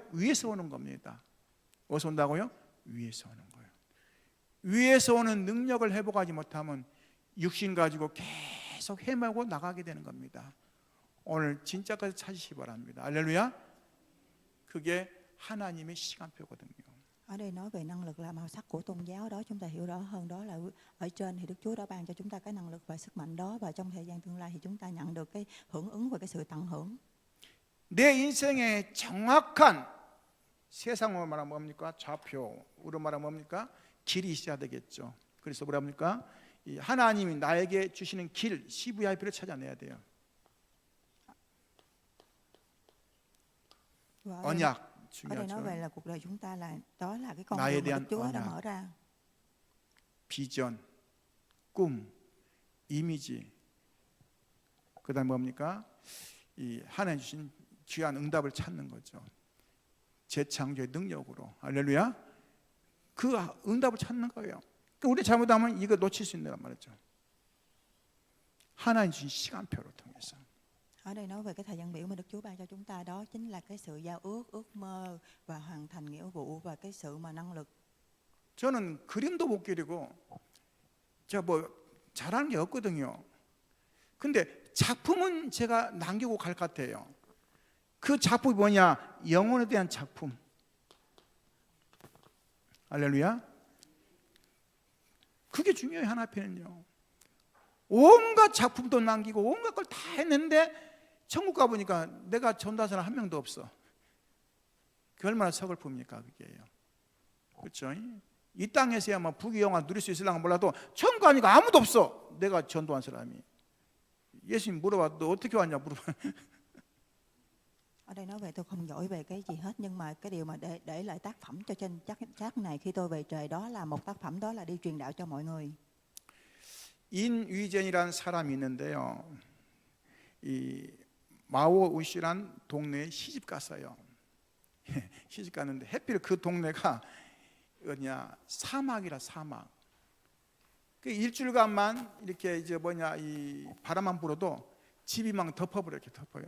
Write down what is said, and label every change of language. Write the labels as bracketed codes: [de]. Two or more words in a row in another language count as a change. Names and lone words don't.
[ko] 위에서 오는 겁니다. 어디서 온다고요? 위에서 오는 거예요. 위에서 오는 능력을 회복하지 못하면 육신 가지고 계속 헤매고 나가게 되는 겁니다. 오늘 진짜까지 찾으시기 바랍니다. 할렐루야. 그게 하나님의 시간표거든요. [vi] Ở đây nói về năng lực là màu sắc của tôn giáo, đó chúng ta hiểu rõ hơn, đó là ở trên thì Đức Chúa đã ban cho chúng ta cái năng lực và sức mạnh đó, và trong thời gian tương lai thì chúng ta nhận được cái hưởng ứng và cái sự tận hưởng. [ko] 내 인생의 정확한 세상으로 말하면 뭡니까? 좌표, 우리로 말하면 뭡니까? 길이 있어야 되겠죠. 그래서 뭐라 합니까? 이 하나님이 나에게 주시는 길, CVIP를 찾아내야 돼요. 언약 [vi] Ở đây nói về [ko] 중요하죠. [vi] là cuộc đời chúng ta là đó là cái con [ko] 나에 [vi] đường mà Đức [ko] 대한 [vi] Chúa đã [ko] 언약. [vi] mở ra. [ko] 비전, 꿈, 이미지. 그다음 뭡니까? 이 하나님 주신 귀한 응답을 찾는 거죠. 재창조의 능력으로. 할렐루야. 그 응답을 찾는 거예요. 우리 잘못하면 이거 놓칠 수 있는 말이죠. 하나님 주신 시간표를 통해서. [vi] Ở đây nói về cái thời gian biểu mà Đức Chúa ban cho chúng ta, đó chính là cái sự giao ước, ước mơ và hoàn thành nghĩa vụ và cái sự mà năng lực. [ko] 저는 그림도 못 그리고 제가 뭐 잘하는 게 없거든요. 근데 작품은 제가 남기고 갈 것 같아요. 그 작품이 뭐냐? 영혼에 대한 작품. 할렐루야. 그게 중요해요. 하나님께는요. 온갖 작품도 남기고 온갖 걸 다 했는데 천국 가보니까 내가 전도한 사람 한 명도 없어. 그 얼마나 서글픕니까 그게요. 그렇죠? 이 땅에서야 뭐 부귀영화 누릴 수 있을랑가 몰라도 천국 가니까 아무도 없어. 내가 전도한 사람이. 예수님 물어봐, 너 어떻게 왔냐 물어봐. [vi] Ở đây nói về tôi không giỏi về cái gì hết, nhưng mà cái điều mà để lại tác phẩm cho trên chắc này khi tôi về trời, đó là một tác phẩm, đó là đi truyền đạo cho mọi người. [ko] 인위젠이라는 사람이 있는데요. 이 마오우시란 동네에 시집 갔어요. 시집 갔는데 해필 그 동네가 어디냐 사막이라 사막. 그 일주일간만 이렇게 이제 이 바람만 불어도 집이 막 덮어버려 이렇게 덮어요.